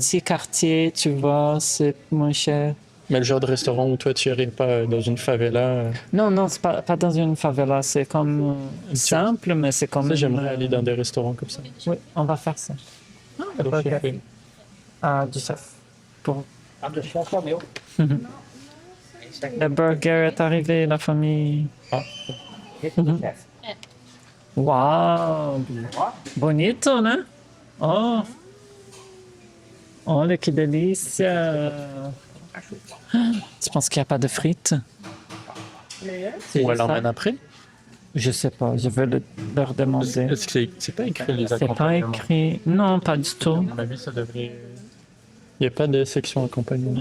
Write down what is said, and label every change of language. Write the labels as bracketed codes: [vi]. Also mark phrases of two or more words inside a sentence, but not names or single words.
[fr] petit quartier, tu vois, c'est moins cher. Mais le genre de restaurant où toi, tu irais pas dans une favela. Non, non, c'est pas dans une favela, c'est comme simple, mais c'est comme... Ça, j'aimerais aller dans des restaurants comme ça. Oui, on va faire ça. Le burger. chef. Ah, du chef. Pour... [pt] Ah, do chefe é o meu. Esse aqui [fr] Le burger est arrivé, la famille. Ah, [pt] esse é do chefe. Wow, bonito, né? Oh, olha que delícia. [fr] Tu penses qu'il n'y a pas de frites? C'est ou elle ça? emmène après? Je sais pas, je vais leur demander. Est-ce que c'est pas écrit les C'est pas accompagnements? écrit. Non, pas du tout. À mon avis, ça devrait. Il n'y a pas de section accompagnement.